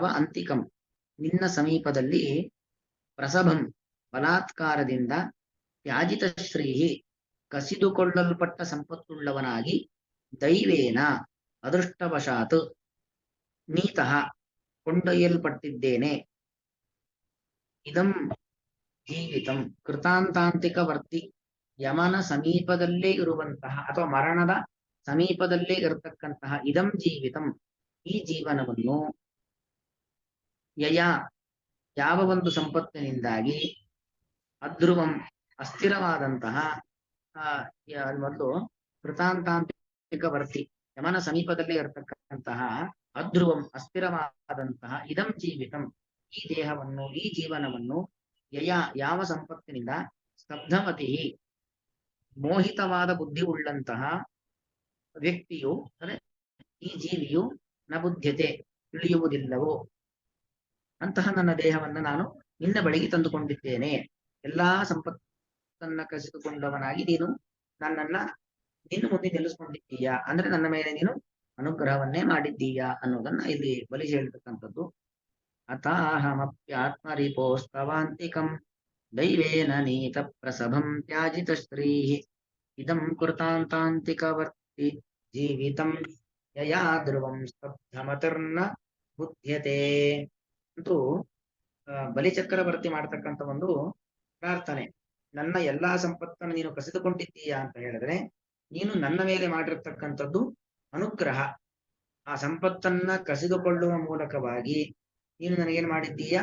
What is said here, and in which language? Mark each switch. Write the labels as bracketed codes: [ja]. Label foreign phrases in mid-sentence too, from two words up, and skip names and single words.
[kn] ಅಂತಿಕಂ, ನಿನ್ನ ಸಮೀಪದಲ್ಲಿ, ಪ್ರಸಭಂ, ಬಲಾತ್ಕಾರದಿಂದ, [sa] ತ್ಯಾಜಿತ ಶ್ರೀಹಿ, [kn] ಕಸಿದುಕೊಳ್ಳಲ್ಪಟ್ಟ ಸಂಪತ್ತುಳ್ಳವನಾಗಿ, ದೈವೇನ, ಅದೃಷ್ಟವಶಾತ್, ನೀತಃ, ಕೊಂಡೊಯ್ಯಲ್ಪಟ್ಟಿದ್ದೇನೆ, [sa] ಇದಂ ಜೀವಿತಂ, ಕೃತಾಂತಾಂತಿಕ ವರ್ತಿ, [kn] ಯಮನ ಸಮೀಪದಲ್ಲೇ ಇರುವಂತಹ ಅಥವಾ ಮರಣದ ಸಮೀಪದಲ್ಲೇ ಇರತಕ್ಕಂತಹ [sa] ಇದಂ ಜೀವಿತಂ, [kn] ಈ ಜೀವನವನ್ನು, ಯಯ, ಯಾವ ಒಂದು ಸಂಪತ್ತಿನಿಂದಾಗಿ, ಅಧ್ರುವಂ, ಅಸ್ಥಿರವಾದಂತಹ, ಮೊದಲು [sa] ಕೃತಾಂತಾಂತಿಕ ವರ್ತಿ, [kn] ಯಮನ ಸಮೀಪದಲ್ಲೇ ಇರತಕ್ಕಂತಹ, ಅಧ್ರುವಂ, ಅಸ್ಥಿರವಾದಂತಹ, [sa] ಇದಂ ಜೀವಿತಂ, [kn] ಈ ದೇಹವನ್ನು, ಈ ಜೀವನವನ್ನು, ಯಯ, ಯಾವ ಸಂಪತ್ತಿನಿಂದ, ಸ್ತಬ್ಧಮತಿ, ಮೋಹಿತವಾದ ಬುದ್ಧಿ ಉಳ್ಳಂತಹ ವ್ಯಕ್ತಿಯು, ಅಂದ್ರೆ ಈ ಜೀವಿಯು, [sa] ನ ಬುದ್ಧ್ಯತೆ, [kn] ತಿಳಿಯುವುದಿಲ್ಲವೋ, ಅಂತಹ ನನ್ನ ದೇಹವನ್ನು ನಾನು ನಿನ್ನ ಬಳಿಗೆ ತಂದುಕೊಂಡಿದ್ದೇನೆ. ಎಲ್ಲಾ ಸಂಪತ್ತನ್ನ ಕಸಿದುಕೊಂಡವನಾಗಿ ನೀನು ನನ್ನನ್ನ ನಿನ್ನ ಮುಂದೆ ನಿಲ್ಲಿಸ್ಕೊಂಡಿದ್ದೀಯಾ, ಅಂದ್ರೆ ನನ್ನ ಮೇಲೆ ನೀನು ಅನುಗ್ರಹವನ್ನೇ ಮಾಡಿದ್ದೀಯಾ ಅನ್ನೋದನ್ನ ಇಲ್ಲಿ ಬಲಿಸಿ ಹೇಳ್ತಕ್ಕಂಥದ್ದು. [sa] ಅತಾಹಮಪ್ಯಾತ್ಮರಿಪೋಸ್ತವಾಂತಿಕಂ, ದೈವೇನ ನೀತ ಪ್ರಸಭಂ ತ್ಯಾಜಿತ ಶ್ರೀ, ಇದಂ ಕೃತಾಂತಾಂತಿಕವರ್ತಿ ಜೀವಿತಂ, ಯಯಾ ಧ್ರುವಂ ಸ್ತಬ್ಧಮತಿರ್ನ ಬುದ್ಧ್ಯತೆ. [kn] ಅಂತೂ ಬಲಿಚಕ್ರವರ್ತಿ ಮಾಡತಕ್ಕಂಥ ಒಂದು ಪ್ರಾರ್ಥನೆ. ನನ್ನ ಎಲ್ಲಾ ಸಂಪತ್ತನ್ನು ನೀನು ಕಸಿದುಕೊಂಡಿದ್ದೀಯಾ ಅಂತ ಹೇಳಿದ್ರೆ, ನೀನು ನನ್ನ ಮೇಲೆ ಮಾಡಿರ್ತಕ್ಕಂಥದ್ದು ಅನುಗ್ರಹ. ಆ ಸಂಪತ್ತನ್ನ ಕಸಿದುಕೊಳ್ಳುವ ಮೂಲಕವಾಗಿ ನೀನು ನನಗೇನು ಮಾಡಿದ್ದೀಯಾ?